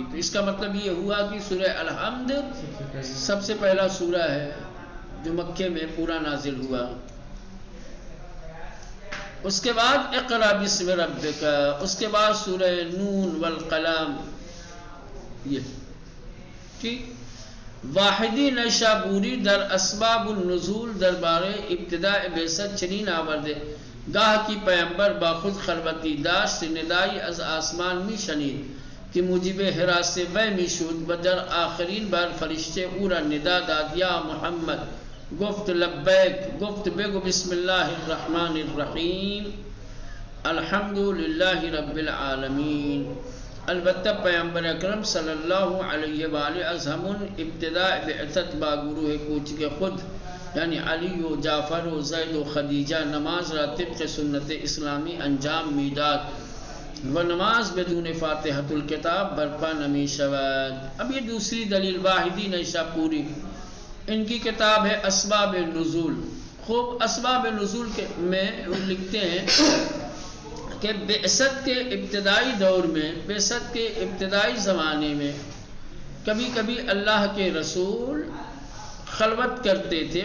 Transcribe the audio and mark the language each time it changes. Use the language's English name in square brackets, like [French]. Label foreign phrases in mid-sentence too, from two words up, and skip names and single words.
[Urdu] تو اس کا مطلب یہ ہوا کہ سورہ الحمد سب سے پہلا سورہ ہے، جو مکے میں پورا نازل ہوا. اس کے بعد [Arabic] اقرا بسم ربک، [Urdu] اس کے بعد سورہ نون والقلم. یہ ٹھیک. [Persian] واحدی نیشابوری در اسباب النزول دربار ابتداء بعثت چنین آورده گاه کی پیامبر با خود خلوتی داشت ندایی از آسمان می شنید که موجب حراس وی می شد و در آخرین بار فرشته او را ندا داد یا محمد، گفت لبیک، گفت بگو [Arabic] بسم الله الرحمن الرحیم الحمد لله رب العالمین. [Persian] البتہ پیامبر اکرم [Arabic] صلی اللہ علیہ وآلہ [Persian] از ہمون ابتداء بعثت با گروہ کوچ کے خود یعنی علی و جعفر و زید و خدیجہ نماز را طبق سنت اسلامی انجام میداد و نماز بدون فاتحۃ الکتاب برپا نمی شود. [Urdu] اب یہ دوسری دلیل واحدی نیشاپوری، ان کی کتاب ہے اسباب النزول. خوب اسباب نزول میں لکھتے ہیں کہ بعثت کے ابتدائی دور میں، بعثت کے ابتدائی زمانے میں کبھی کبھی اللہ کے رسول خلوت کرتے تھے.